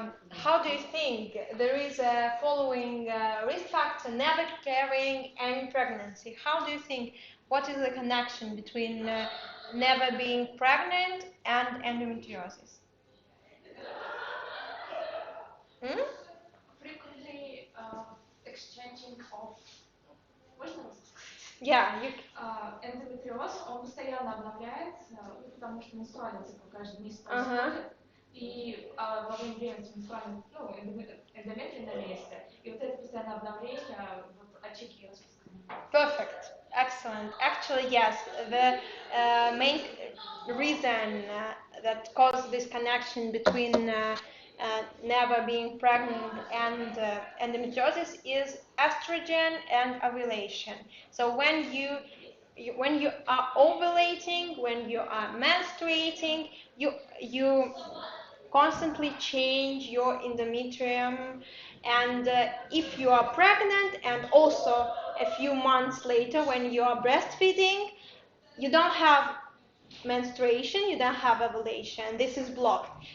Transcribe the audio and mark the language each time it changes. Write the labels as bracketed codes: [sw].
[en] How do you think there is a following risk factor never carrying any pregnancy? How do you think, what is the connection between never being pregnant and endometriosis? Hmm? Frequently exchanging of Yeah, you. [ru] эндометриоз, он постоянно обновляется, потому что менструальный цикл каждый месяц происходит, и во время менструального, эндометрий на месте, и вот это постоянное обновление, вот очаги распространения. [en] Perfect. Excellent. Actually, yes. The main reason that causes this connection between never being pregnant and endometriosis is estrogen and ovulation. So when you are ovulating, when you are menstruating, you constantly change your endometrium, and if you are pregnant and also a few months later when you are breastfeeding, you don't have menstruation, you don't have ovulation, this is blocked.